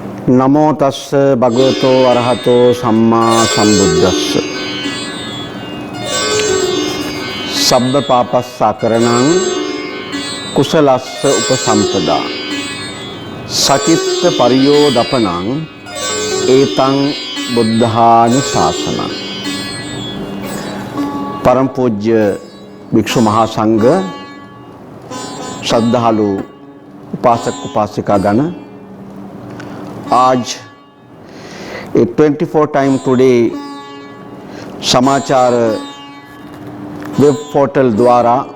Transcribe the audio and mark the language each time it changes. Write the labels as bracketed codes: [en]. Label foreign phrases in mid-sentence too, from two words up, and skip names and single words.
[pi] नमो तस्स भगवतो अरहतो सम्मा सम्बुद्धस्स शब्द पापस्साकरणं कुशलस्स उपसंपदा सचित्त परियोदपनं एतं बुद्धानुशासनं। [hi] परम पूज्य भिक्षु महासंघ, श्रद्धालु उपासक उपासिका गण, आज 24 टाइम टुडे समाचार वेब पोर्टल द्वारा